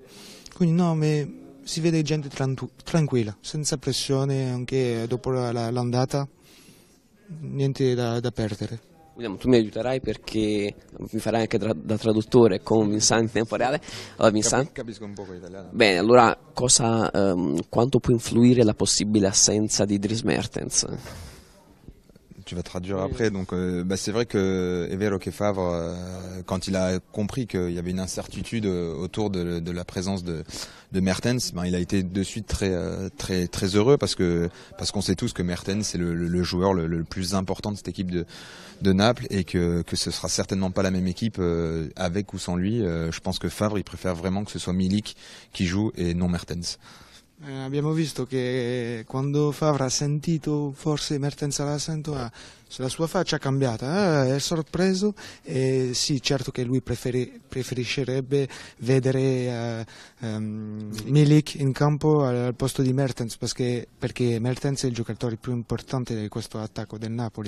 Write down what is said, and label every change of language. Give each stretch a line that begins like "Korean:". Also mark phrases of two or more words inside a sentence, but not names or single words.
Italian: Quindi no, si vede gente tranquilla, senza pressione, anche dopo l'andata, niente da perdere. William, tu mi aiuterai perché mi farai anche da traduttore con Vincent in tempo reale. Allora, Vincent? Capisco un po' italiano. Bene, allora quanto può influire la possibile assenza di Dries Mertens?
French: Tu vas traduire après, donc c'est vrai que est vero que Favre, quand il a compris qu'il y avait une incertitude autour de la présence de Mertens, il a été de suite très heureux parce qu'on sait tous que Mertens c'est le joueur le plus important de cette équipe de Naples et que ce sera certainement pas la même équipe avec ou sans lui. Je pense que Favre il préfère vraiment que ce soit Milik qui joue et non Mertens.
Italian: Abbiamo visto che quando Favre ha sentito forse Mertens all'assento, la sua faccia è cambiata, è sorpreso e sì, certo che lui preferiscerebbe vedere Milik in campo al posto di Mertens perché Mertens è il giocatore più importante di questo attacco del Napoli.